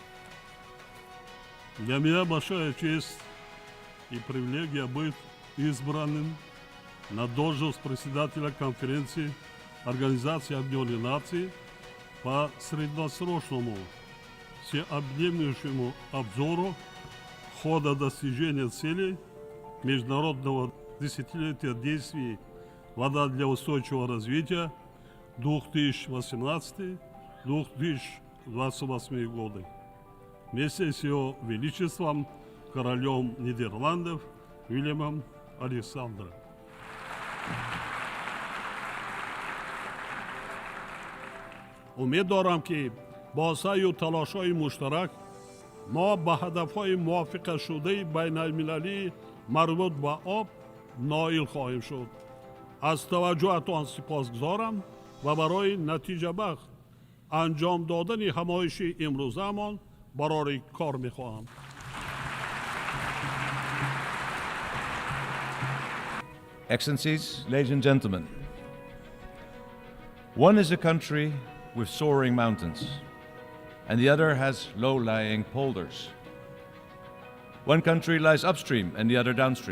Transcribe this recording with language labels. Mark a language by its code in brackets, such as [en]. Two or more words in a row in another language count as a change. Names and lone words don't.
[ru] Для меня большая честь и привилегия быть избранным на должность председателя конференции Организации Объединенных Наций по средносрочному всеобъемлющему обзору хода достижения целей международного десятилетия действий «Вода для устойчивого развития» 2018-2028 годы. Вместе с Его Величеством, королем Нидерландов Уильямом Александром. [tg] умед дорам ки бо саъю талошҳои муштарак мо ба ҳадафҳои мувофиқашудаи байналмилалии марбут ба об ноил хоҳем шуд. аз таваҷҷуҳатон сипосгузорам ва барои натиҷабахш анҷом додани ҳамоиши имрӯзамон барои кор мехоҳам. [en] Excellencies, ladies and gentlemen, one is a country with soaring mountains, and the other has low-lying polders. One country lies upstream and the other downstream.